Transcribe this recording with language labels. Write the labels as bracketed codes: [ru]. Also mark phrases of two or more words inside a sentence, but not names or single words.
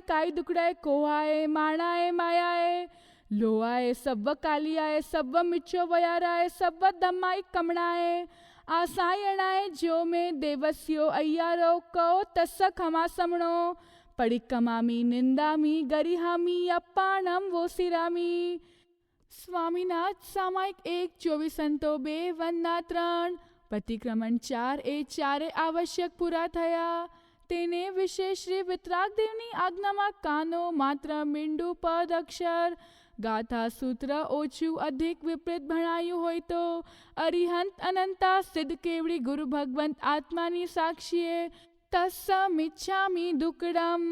[pra] काय दुकड़ाय कोहाय माणाय मायाय लोआय सब्व कालियाय सब्व मिच्छो वयाराय सब्व दम्माय कमणाय आसायणाय जो में देवस्यो अय्यारो को तस्स खमासमणो पडिक्कमामि निंदामि गरिहामि अप्पाणं वोसिरामि [gu] સ્વામીનાથ સામાયિક 1:24 વંદના 3 પ્રતિક્રમણ 4 એ ચારે આવશ્યક પૂરા થયા. તેને વિશે શ્રી વિતરાગદેવની આજ્ઞામાં કાનો માત્ર મીંડું પદ અક્ષર ગાથા સૂત્ર ઓછું અધિક વિપરીત ભણાયું હોય તો અરિહંત અનંતા સિદ્ધ કેવડી ગુરુ ભગવંત આત્માની સાક્ષીએ [pra] તસ્સમિચ્છામિ દુકડમ.